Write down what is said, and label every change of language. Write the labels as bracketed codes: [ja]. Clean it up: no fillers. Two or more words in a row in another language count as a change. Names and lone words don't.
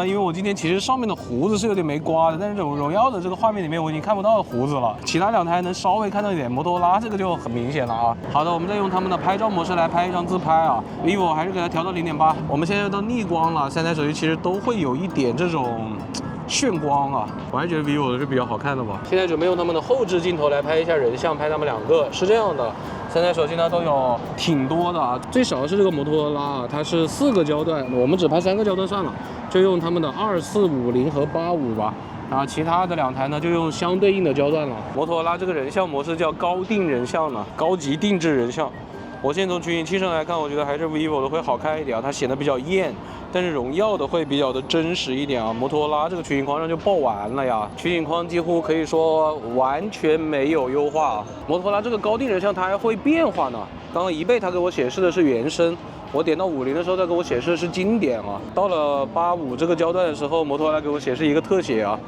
[zh] 因為我今天其實上面的鬍子是有點沒刮的，但是這種榮耀的這個畫面裡面我已經看不到鬍子了。其他2台能稍微看到一點，摩托羅拉這個就很明顯了啊。好的，我們再用他們的拍照模式來拍一張自拍啊。vivo 還是給它調到0.8。我們現在到逆光了，3台手機其實都會有一點這種炫光啊，我還覺得 vivo 的是比較好看的吧。現在準備用他們的後置鏡頭來拍一下人像，拍他們2個，是這樣的。3台手機呢都有挺多的啊，最少是這個摩托羅拉啊，它是4個焦段，我們只拍3個焦段算了，就用他們的2450和85吧。然後其他的2台呢就用相對應的焦段了。摩托羅拉這個人像模式叫高定人像呢，高級定制人像。我現在從取景器上來看，我覺得還是 vivo 的會好看一點啊，它顯得比較豔，但是榮耀的會比較的真實一點啊。摩托羅拉這個取景框上就爆完了呀，取景框幾乎可以說完全沒有優化啊。摩托羅拉這個高定人像它還會變化呢，剛剛1倍它給我顯示的是原生。我點到50的時候，它給我顯示的是經典啊。到了85這個焦段的時候，摩托羅拉給我顯示一個特寫啊。